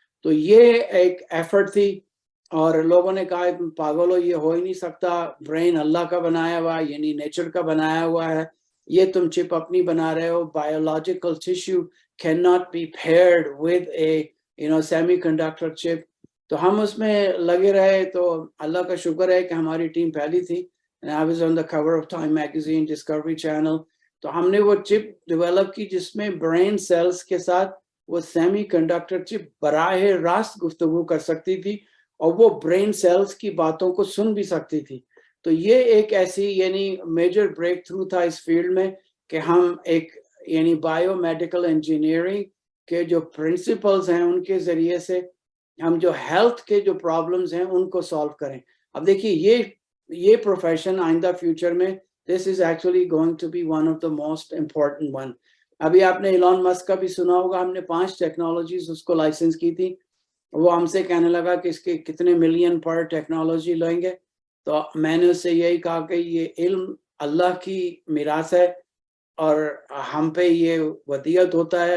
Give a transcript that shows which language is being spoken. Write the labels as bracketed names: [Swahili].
[Urdu] تو یہ ایک ایفرٹ تھی, اور لوگوں نے کہا پاگل ہو, یہ ہو ہی نہیں سکتا, برین اللہ کا بنایا ہوا یعنی نیچر کا بنایا ہوا ہے, یہ تم چپ اپنی بنا رہے ہو, [English] Biological tissue can not be paired with a semiconductor chip. [Urdu] تو ہم اس میں لگے رہے, تو اللہ کا شکر ہے کہ ہماری ٹیم پہلی تھی. [English] I was on the cover of Time magazine, Discovery Channel. [Urdu] تو ہم نے وہ چپ ڈیولپ کی جس میں برین سیلز کے ساتھ وہ سیمی کنڈکٹر چپ براہ راست گفتگو کر سکتی تھی, اور وہ برین سیلز کی باتوں کو سن بھی سکتی تھی. تو یہ ایک ایسی یعنی میجر بریک تھرو تھا اس فیلڈ میں کہ ہم ایک یعنی بایو میڈیکل انجینئرنگ کے جو پرنسپلز ہیں ان کے ذریعے سے ہم جو ہیلتھ کے جو پرابلمز ہیں ان کو سالو کریں. اب دیکھیے یہ پروفیشن آئندہ فیوچر میں [English] this is actually going to be one of the most important one. [Urdu] ابھی آپ نے ایلون مسک کا بھی سنا ہوگا, ہم نے 5 ٹیکنالوجیز اس کو لائسنس کی تھی, وہ ہم سے کہنے لگا کہ اس کے کتنے ملین پر ٹیکنالوجی لیں گے. تو میں نے اس سے یہی کہا کہ یہ علم اللہ کی میراث ہے اور ہم پہ یہ ودیعت ہوتا ہے.